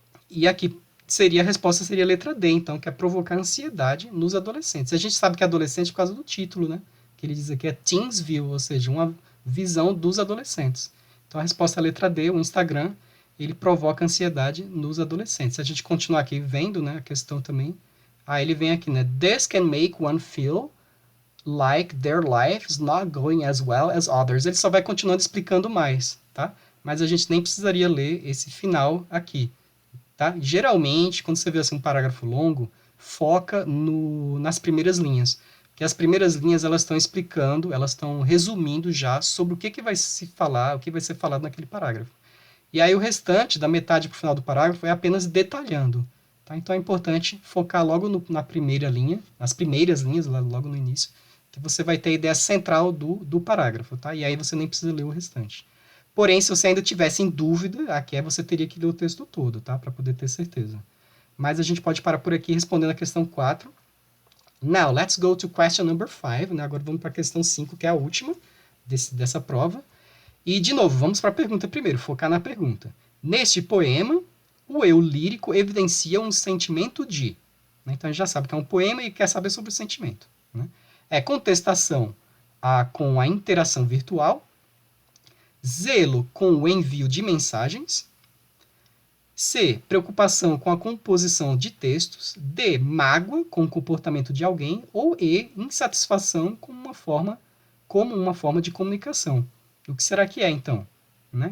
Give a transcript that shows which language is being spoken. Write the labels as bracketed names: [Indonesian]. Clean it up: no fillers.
[Portuguese] E aqui a resposta seria a letra D, então, que é provocar ansiedade nos adolescentes. A gente sabe que é adolescente por causa do título, né? Que ele diz aqui é Teens View, ou seja, uma visão dos adolescentes. Então, a resposta é a letra D, o Instagram, ele provoca ansiedade nos adolescentes. Se a gente continuar aqui vendo, né, a questão também, aí ele vem aqui, né? [English] This can make one feel like their life is not going as well as others. [Portuguese] Ele só vai continuando explicando mais, tá? Mas a gente nem precisaria ler esse final aqui, tá? Geralmente, quando você vê assim, um parágrafo longo, foca nas primeiras linhas. Porque as primeiras linhas, elas estão explicando, elas estão resumindo já sobre o que vai se falar, o que vai ser falado naquele parágrafo. E aí o restante, da metade para o final do parágrafo, é apenas detalhando. Tá? Então é importante focar logo na primeira linha, nas primeiras linhas, logo no início, que você vai ter a ideia central do parágrafo. Tá? E aí você nem precisa ler o restante. Porém, se você ainda tivesse em dúvida, aqui você teria que ler o texto todo, tá? Para poder ter certeza. Mas a gente pode parar por aqui respondendo a questão 4. [English] Now, let's go to question number 5. [Portuguese] Né? Agora vamos para a questão 5, que é a última dessa prova. E, de novo, vamos para a pergunta primeiro, focar na pergunta. Neste poema, o eu lírico evidencia um sentimento de... Né? Então, a gente já sabe que é um poema e quer saber sobre o sentimento. Né? É contestação com a interação virtual, zelo com o envio de mensagens, C, preocupação com a composição de textos, D, mágoa com o comportamento de alguém, ou E, insatisfação como uma forma de comunicação. O que será que é, então? Né?